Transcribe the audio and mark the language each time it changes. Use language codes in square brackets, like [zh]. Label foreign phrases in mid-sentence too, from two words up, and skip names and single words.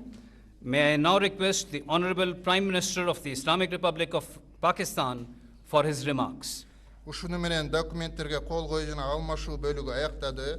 [en] May I now request the Honorable Prime Minister of the Islamic Republic of Pakistan for his remarks. [ky] Ушуну менен документтерге кол коюу жана алмашуу бөлүгү аяктады.